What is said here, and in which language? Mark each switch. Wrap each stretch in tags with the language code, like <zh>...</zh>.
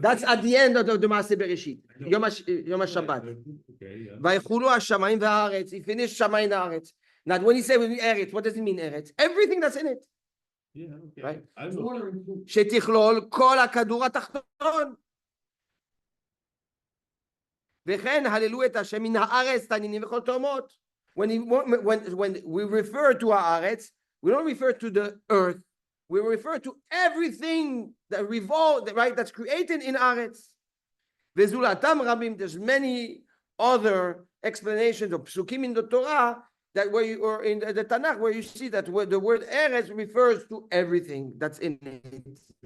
<en>That's at the end of the Maasei Bereshit, יום השבת. Okay, yeah.</en> <he>ויחולו השמיים והארץ, he finished שמיים והארץ.</he> <en>Now when he says ארץ, what does it mean ארץ? Everything that's in it. Yeah, okay. Right. I The know. water includes.</en> <he>שתכלול כל הכדור התחתון. וכן הללו את השם מן הארץ תנינים וכל תאומות.</he> <en>When we refer to הארץ, we don't refer to the earth. We refer to everything that revolves, right, that's created in הארץ. וזולתם רבים, there's many other explanations of psukim in the Torah that where you, or in the Tanakh, where you see that where the word eretz refers to everything that's in it.</en>